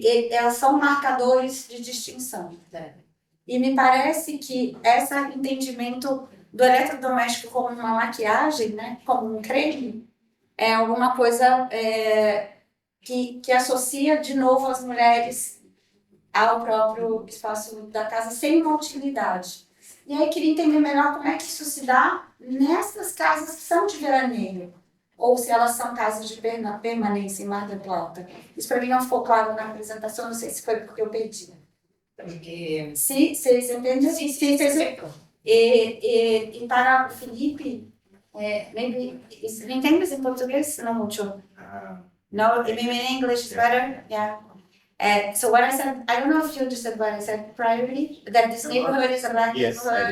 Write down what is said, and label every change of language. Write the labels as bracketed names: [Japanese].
[Portuguese] Elas são marcadores de distinção. E me parece que esse entendimento do eletrodoméstico como uma maquiagem, né, como um creme, é alguma coisa que associa de novo as mulheres ao próprio espaço da casa sem uma utilidade. E aí eu queria entender melhor como é que isso se dá nessas casas que são de veraneio, ou se elas são casas de permanência em Mar del Plata. Isso para mim não ficou claro na apresentação, não sei se foi porque eu perdi. Sim, vocês entendem? Sim, perfeito. E para o Felipe, maybe, [Spanish] ¿me entiendes en portugués? No mucho. [English] No, maybe in English is better. Yeah. So what I said, I don't know if you understood what I said priorly, that this neighborhood is a black neighborhood.